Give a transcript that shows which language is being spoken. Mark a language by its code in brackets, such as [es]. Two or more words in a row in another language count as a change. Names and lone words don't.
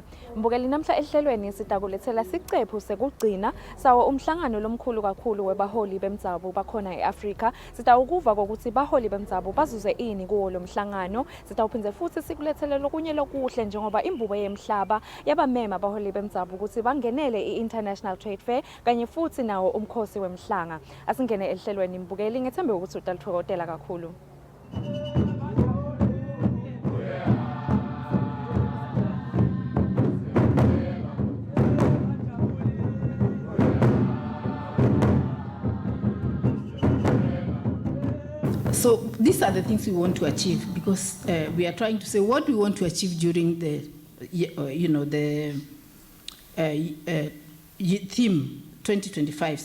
[ss] Mbukeli namhla ehlelweni sitakulethela sicephu sekugcina sawo umhlangano lomkhulu kakhulu webaholi bemdzabu bakhona eAfrika. Sitawukuva ukuthi baholi bemdzabu bazuze ini kuwo lo mhlangano. Sitawuphinze futhi sikulethele lokunye lokuhle njengoba imbubo yemhlaba yabamema abaholi bemdzabu ukuthi bangenele i-International Trade Fair kanye futhi nawo umkhosi wemhlanga. Asingene ehlelweni Mbukeli ngethembe ukuthi utalithokotela kakhulu. [en] So these are the things we want to achieve, because we are trying to say what we want to achieve during the, theme 2025.